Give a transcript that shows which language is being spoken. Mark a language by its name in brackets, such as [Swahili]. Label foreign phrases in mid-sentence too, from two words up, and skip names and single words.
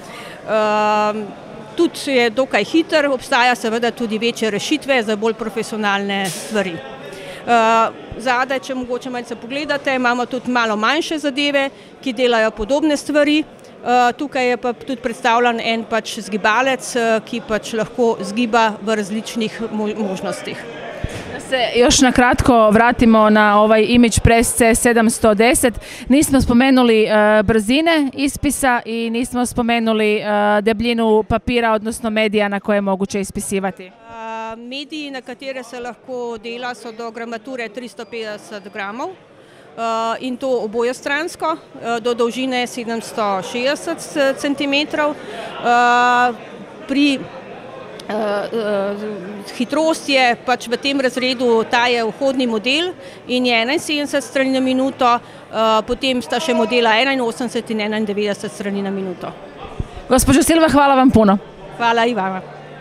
[Slovenian] Tudi je dokaj hiter, obstaja seveda tudi večje rešitve za bolj profesionalne stvari. Zadaj, če mogoče malce pogledate, imamo tudi malo manjše zadeve, ki delajo podobne stvari. Tukaj je pa tudi predstavljen en pač zgibalec, ki pač lahko zgiba v različnih možnostih. [Croatian] Da se još na kratko vratimo na ovaj Image Press C710. Nismo spomenuli brzine ispisa i nismo spomenuli debljinu papira, odnosno medija na koje je moguće ispisivati. [Slovenian] Mediji, na katere se lahko dela, so do gramature 350 gramov. In to obojestransko, do dolžine 760 cm. Pri hitrost je pač v tem razredu, ta je vhodni model in je 71 strani na minuto, potem sta še modela 81 in 91 strani na minuto. [Croatian] Gospođo Silva, hvala vam puno. Hvala i vama.